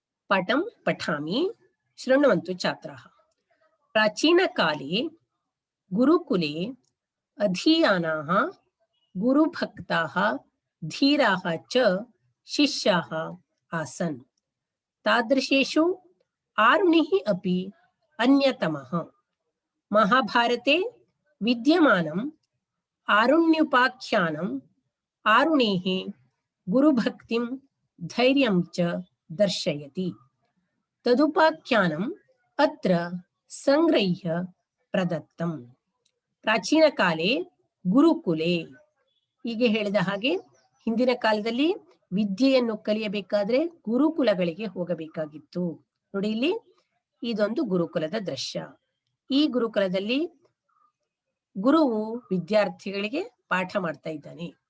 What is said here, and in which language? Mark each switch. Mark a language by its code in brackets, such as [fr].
[sa] ಪಾಠಂ ಪಠಾಮಿ ಶೃಣ್ವಂತು ಛಾತ್ರಾಃ. ಪ್ರಾಚೀನ ಕಾಲೇ ಗುರುಕುಲೆ ಅಧೀಯಾನಾಃ ಗುರುಭಕ್ತಾಃ ಧೀರಾಃ ಚ ಶಿಷ್ಯಾಃ ಆಸನ್. तादृशेषु आरुणिः अपि अन्यतमः. महाभारते विद्यमानम् आरुण्युपाख्यानम् आरुणेः गुरुभक्तिं धैर्यं च दर्शयति. तदुपाख्यानम् अत्र संग्रह्य प्रदत्तम्. ಪ್ರಾಚೀನ ಕಾಲೇ ಗುರುಕುಲೆ, [kn] ಹೀಗೆ ಹೇಳಿದ ಹಾಗೆ ಹಿಂದಿನ ಕಾಲದಲ್ಲಿ ವಿದ್ಯೆಯನ್ನು ಕಲಿಯಬೇಕಾದ್ರೆ ಗುರುಕುಲಗಳಿಗೆ ಹೋಗಬೇಕಾಗಿತ್ತು. ನೋಡಿ, ಇಲ್ಲಿ ಇದೊಂದು ಗುರುಕುಲದ ದೃಶ್ಯ. ಈ ಗುರುಕುಲದಲ್ಲಿ ಗುರುವು ವಿದ್ಯಾರ್ಥಿಗಳಿಗೆ ಪಾಠ ಮಾಡ್ತಾ ಇದ್ದಾನೆ.